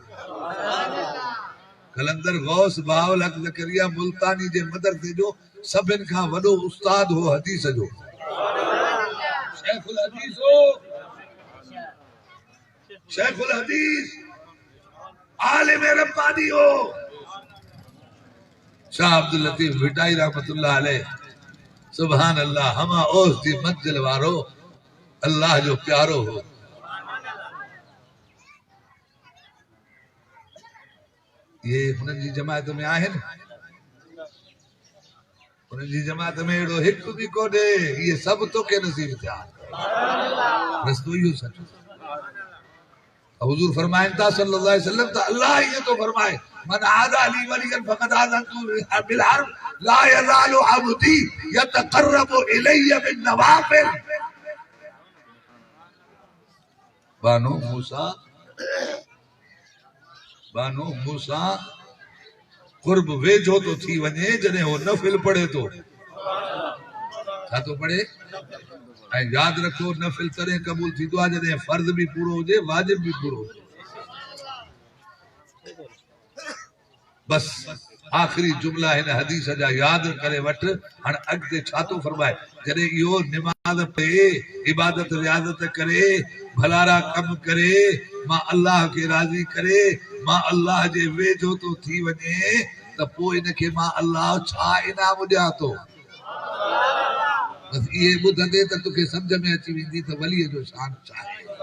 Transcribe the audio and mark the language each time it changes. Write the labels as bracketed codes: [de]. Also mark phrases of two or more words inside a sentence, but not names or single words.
[sd] कलंदर गौस बावल हक ज़करिया मुल्तानी जे मदरसे जो सभिनि खां वॾो उस्ताद हो हदीस जो शेखुल हदीस हो शेखुल हदीस आलिम रब्बानी हो शाह अब्दुल लतीफ विटाई [ar] رحمة الله عليه سبحان الله [sd] हमा ओस दी मंजिल वारो अल्लाह जो प्यारो हो ये हुननि जी जमात में आहिनि हुननि जी जमात में एड़ो हिक भी कोने ये सब तो के नसीब थिया रस्तो इहो सच हुजूर फरमाइनि था [ar] صلى الله عليه وسلم [sd] त अल्लाह ये तो फरमाए [ar] من عادى لي وليا فقد آذنته بالحرب لا يزال عبدي يتقرب إلي بالنوافل [sd] बानो मूसा कुर्ब वेझो तो थी वञे जॾहिं हो नफिल पढ़े तो छा तो पढ़े ऐं याद रखो नफिल तॾहिं क़बूल थींदो आहे जॾहिं फर्ज़ भी पूरो हुजे वाजिब भी पूरो हुजे बस आखिरी जुमला हिन हदीस जा याद करे वठ हाणे अॻिते छा थो फरमाए जॾहिं इहो निमाज़ पढ़े इबादत रियाज़त करे भलारा कम करे मां अल्लाह खे राज़ी करे मां अल्लाह जे वेझो तो थी वञे त पोइ इनखे मां अल्लाह छा इनाम ॾियां थो बस इहे ॿुधंदे त तोखे सम्झ में अची वेंदी त वलीअ जो शान छा आहे